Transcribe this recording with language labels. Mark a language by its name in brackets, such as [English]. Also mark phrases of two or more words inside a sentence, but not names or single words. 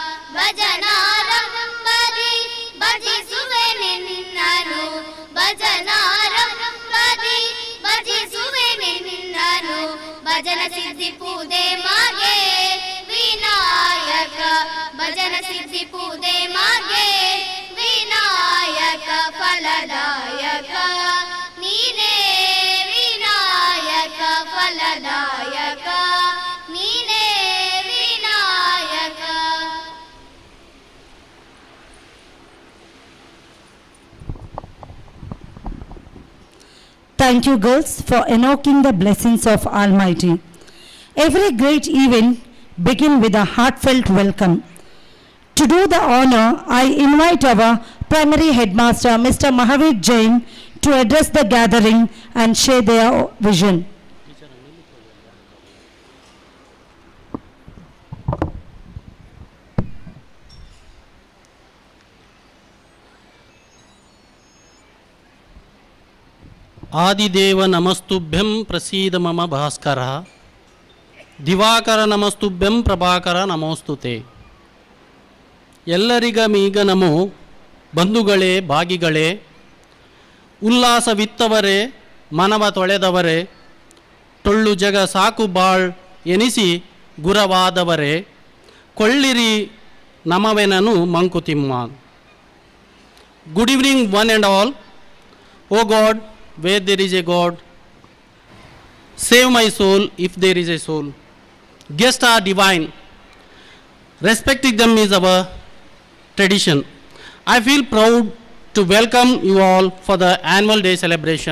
[Kannada] ಭಜನಾರಂಭದಿ ಭಜಿಸುವೆ ನಿನ್ನನು ಭಜನಾರಂಭದಿ ಭಜಿಸುವೆ ನಿನ್ನನು ಭಜನ ಸಿದ್ಧಿ ಪೂದೆ ಮಾಗೆ ವಿನಾಯಕ ಭಜನ ಸಿದ್ಧಿ ಪೂದೆ ಮಾಗೆ ವಿನಾಯಕ ಫಲದಾಯಕ ನೀನೇ ವಿನಾಯಕ ಫಲದಾಯಕ ನೀನೇ ವಿನಾಯಕ. [English] Thank you, girls, for invoking the blessings of Almighty. Every great event begins with a heartfelt welcome. To do the honor, I invite our primary headmaster, Mr. Mahavir Jain, to address the gathering and share their vision. [Sanskrit] ಆದಿದೇವ ನಮಸ್ತುಭ್ಯಂ ಪ್ರಸೀದ ಮಮ ಭಾಸ್ಕರ ದಿವಾಕರ ನಮಸ್ತುಭ್ಯಂ ಪ್ರಭಾಕರ ನಮೋಸ್ತುತೆ. [Kannada] ಎಲ್ಲರಿಗಮೀಗ ನಮೋ ಬಂಧುಗಳೇ ಭಾಗಿಗಳೇ, ಉಲ್ಲಾಸವಿತ್ತವರೇ ಮನವ ತೊಳೆದವರೇ, ಟೊಳ್ಳು ಜಗ ಸಾಕು ಬಾಳ್ ಎನಿಸಿ ಗುರವಾದವರೇ, ಕೊಳ್ಳಿರಿ ನಮವೆನನು ಮಂಕುತಿಮ್ಮ. [English] Good evening one and all. O God, where there is a God, save my soul if there is a soul. Guests are divine. Respecting them is our tradition. I feel proud to welcome you all for the annual day celebration.